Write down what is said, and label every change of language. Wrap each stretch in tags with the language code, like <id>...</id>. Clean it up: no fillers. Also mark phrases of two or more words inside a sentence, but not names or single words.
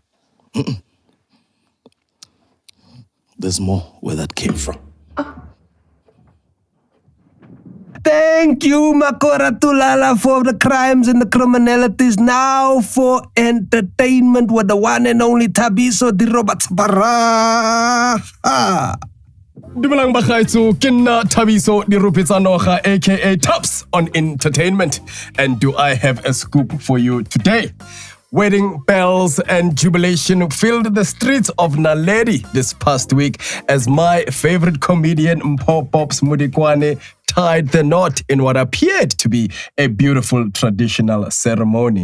<en>There's more where that came from. Thank you, Makora Tulala, for the crimes and the criminalities. Now for entertainment with the one and only THABISO di Roberts Bara.</en> <tn>Dumelang bagaetso, ke nna Thabiso di Rupetsanoga, aka Tops on Entertainment.</tn> <en>And do I have a scoop for you today? Wedding bells and jubilation filled the streets of Naledi this past week as my favorite comedian Mpho Modikoane tied the knot in what appeared to be a beautiful traditional ceremony.</en>